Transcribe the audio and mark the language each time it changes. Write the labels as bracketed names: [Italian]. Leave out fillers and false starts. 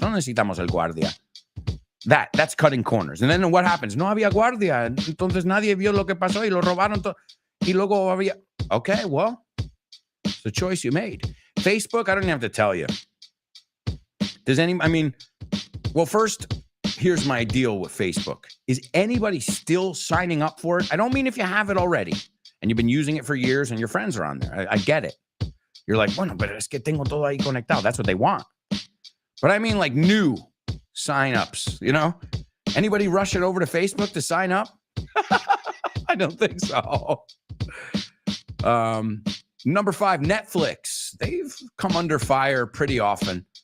[Spanish] No necesitamos el guardia. [English] That's cutting corners. And then what happens? [Spanish] No había guardia. Entonces nadie vio lo que pasó y lo robaron todo. Y luego había. [English] Okay, well, it's the choice you made. Facebook, I don't even have to tell you. Well, first, here's my deal with Facebook. Is anybody still signing up for it? I don't mean if you have it already and you've been using it for years and your friends are on there. I get it. You're like, [Spanish] bueno, pero es que tengo todo ahí conectado. [English] That's what they want. But I mean like new sign-ups, Anybody rush it over to Facebook to sign up? I don't think so. Number 5, Netflix. They've come under fire pretty often.